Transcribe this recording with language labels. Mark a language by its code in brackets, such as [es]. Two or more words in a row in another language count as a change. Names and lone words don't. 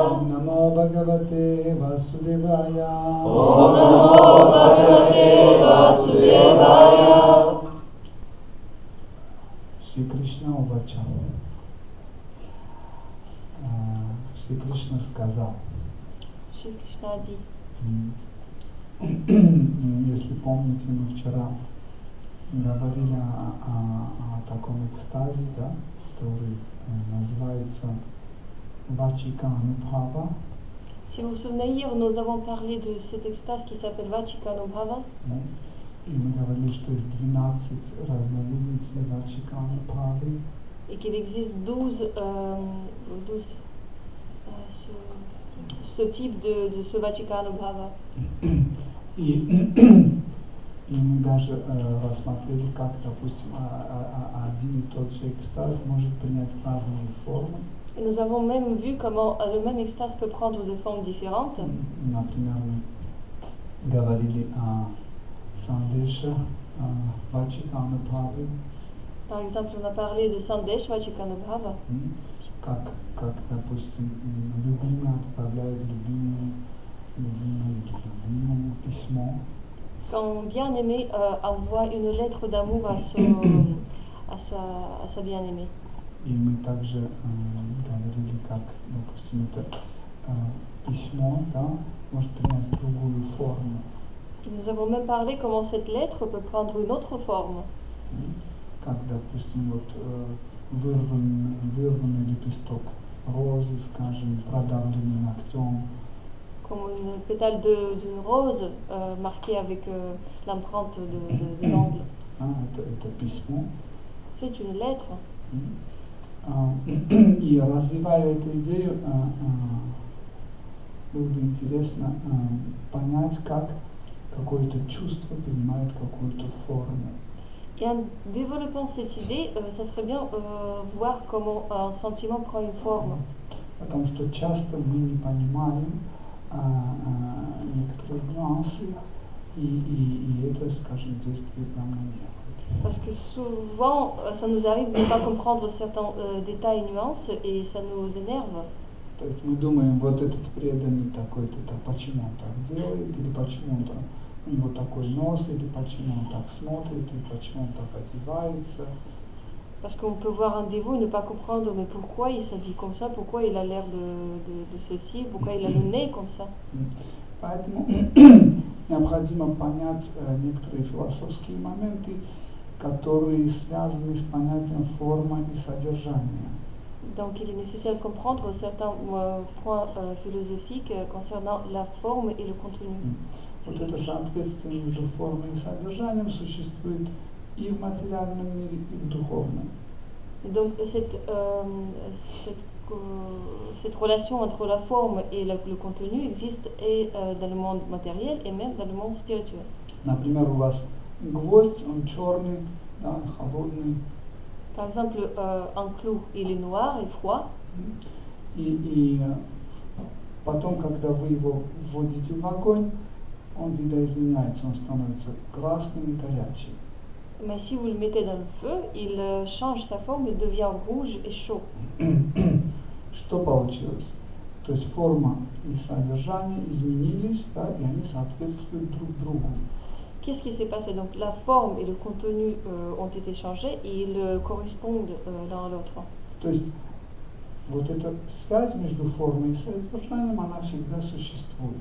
[sa] Om Namo Bhagavate Vasudevaya. Om Namo Bhagavate Vasudevaya. Shri Krishna Uvacha. [ru] Шри Кришна сказал, [fr] Шри Кришна dit, [ru] если помните, мы вчера говорили о таком экстазе, да, который называется Vachika-anubhava. [fr] Si vous vous souvenez, hier nous avons parlé de cette extase qui s'appelle Vachika-anubhava. [ru] И мы говорили, что есть 12 разновидностей Vachika-anubhavi. [fr] Et qu'il existe 12 ce type de ce Vachika-anubhava. [ru] И мы даже рассмотрели, как, допустим, один и тот же экстаз может принять разные формы. [fr] Et nous avons même vu comment le même extase peut prendre des formes différentes. [ru] Например, мы говорили о Sandesha Vachika-anubhavi. [fr] Par exemple, on a parlé de Sandesh Vachika-anubhava. [ru] Как, допустим, любимый отправляет любимому письмо. [fr] Quand bien-aimé envoie une lettre d'amour à sa bien-aimée. [ru] И мы также говорили, как, допустим, это письмо, да, может принять другую форму. [fr] Et nous avons même parlé comment cette lettre peut prendre une autre forme. [ru] Как, допустим, вот вырванный лепесток розы, скажем, продавленный ногтем. [fr] Comme une pétale d'une rose marquée avec l'empreinte de l'ongle. [ru] Это письмо. [fr] C'est une lettre. [ru] И развивая эту идею, было бы интересно понять, как какое-то чувство принимает какую-то форму. [fr] Et en développant cette idée, ça serait bien voir comment un sentiment prend une forme. [ru] Потому что часто мы не понимаем некоторые нюансы, и это, скажем, действует нам на нервы. [fr] Parce que souvent, ça nous arrive de ne pas comprendre certains détails et nuances, et ça nous énerve. [ru] То есть мы думаем, вот этот преданный такой-то, почему он так делает, или почему он там, у него такой нос, или почему он так смотрит, или почему он так одевается. [fr] Parce qu'on peut voir un dévot et ne pas comprendre mais pourquoi il s'habille comme ça, pourquoi il a l'air de ceci, pourquoi il a le nez comme ça. [ru] Поэтому необходимо понять некоторые философские моменты, которые связаны с понятием форма и содержание. [fr] Donc il est nécessaire de comprendre certains points philosophiques concernant la forme et le contenu. [ru] Вот это соответствие между формой и содержанием существует и в материальном мире, и в духовном. [fr] Et donc cette relation entre la forme et le contenu existe et dans le monde matériel et même dans le monde spirituel. [ru] Например, у вас гвоздь, он черный, да, холодный. [fr] Par exemple, un clou, il est noir et froid. [ru] И потом, когда вы его вводите в огонь, он видоизменяется, он становится красным и горячим. [fr] Mais si vous le mettez dans le feu, il change sa forme, il devient rouge et chaud. [ru] Что получилось? То есть форма и содержание изменились, да, и они соответствуют друг другу. [fr] Qu'est-ce qui s'est passé? Donc la forme et le contenu ont été changés et ils correspondent l'un à l'autre. [ru] То есть вот эта связь между формой и содержанием, она всегда существует.